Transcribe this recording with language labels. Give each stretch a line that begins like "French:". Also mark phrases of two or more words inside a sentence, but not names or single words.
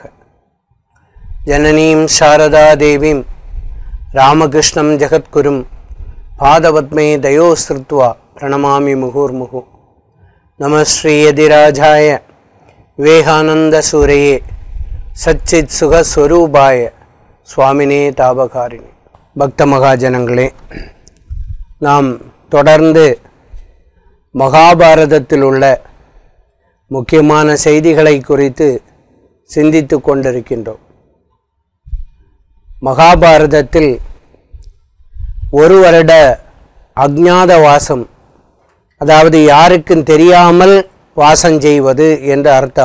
Sanskrit: जननीं शारदा देवीं रामकृष्णं जगद्गुरुं पादपद्मे दयोस्तृत्वा प्रणमामि मुहुर्मुहुः। नमः श्रीयतिराजाय विवेकानन्दसूरये सच्चित् सुखस्वरूपाय स्वामिने तापकारिणे।
Tamil: பக்த மகாஜனங்களே, நாம் தொடர்ந்து மகாபாரதத்தில் உள்ள முக்கியமான செய்திகளை குறித்து சிந்தித்து கொண்டிருக்கின்றோம். மகாபாரதத்தில் ஒரு வருட அஞ்ஞாத வாசம், அதாவது யாருக்கும் தெரியாமல் வாசம் செய்வது என்று அர்த்தம்.